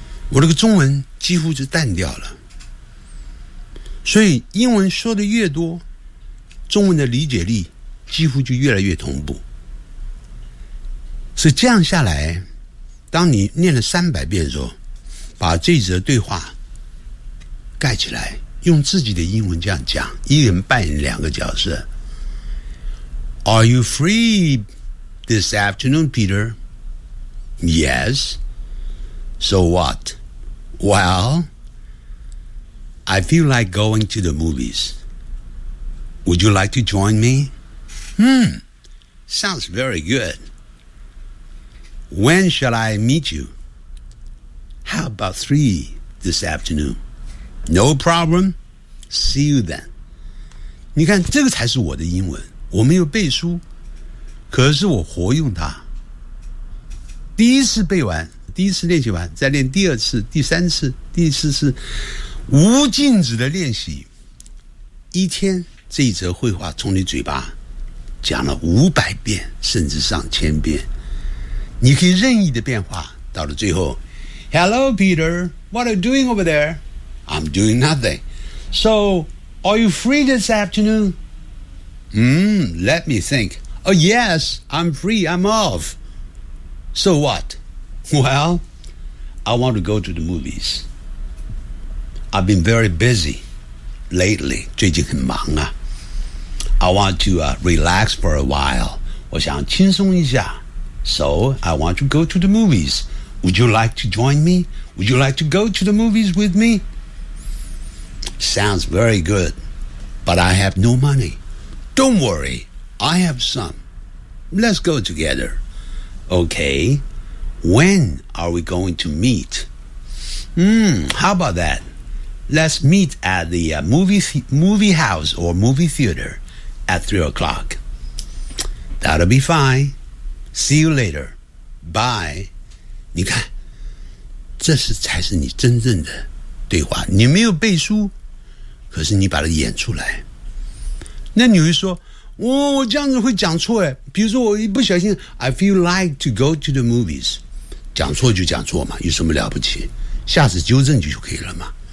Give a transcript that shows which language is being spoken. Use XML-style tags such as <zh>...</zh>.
<zh>我这个中文几乎就淡掉了。所以英文说的越多，中文的理解力几乎就越来越同步。所以这样下来，当你念了300遍的时候，把这则对话盖起来，用自己的英文这样讲，一人扮演两个角色。</zh> <en>Are you free this afternoon, Peter? Yes. So what? Well, I feel like going to the movies. Would you like to join me? Sounds very good. When shall I meet you? How about 3 this afternoon? No problem. See you then.</en> <zh>你看，这个才是我的英文。我没有背书，可是我活用它。第一次背完，第一次练习完，再练第二次、第三次、第四次，无尽止的练习。一天这一则绘画从你嘴巴讲了500遍，甚至上千遍，你可以任意的变化。到了最后</zh> <en>，Hello Peter, what are you doing over there? I'm doing nothing. So, are you free this afternoon? Let me think. Oh yes, I'm free. I'm off. So what? Well, I want to go to the movies. I've been very busy lately.</en> <zh>最近很忙啊。</zh> <en>I want to relax for a while.</en> <zh>我想轻松一下。</zh> <en>So I want to go to the movies. Would you like to join me? Would you like to go to the movies with me? Sounds very good. But I have no money. Don't worry. I have some. Let's go together. Okay, when are we going to meet? How about that? Let's meet at the movie house or movie theater at 3 o'clock. That'll be fine. See you later. Bye.</en> <zh>你看，这是才是你真正的对话。你没有背书，可是你把它演出来。那你会说我这样子会讲错诶，比如说我一不小心</zh> <en>I feel like to go to the movies，</en> <zh>讲错就讲错嘛，有什么了不起，下次纠正就可以了嘛。</zh>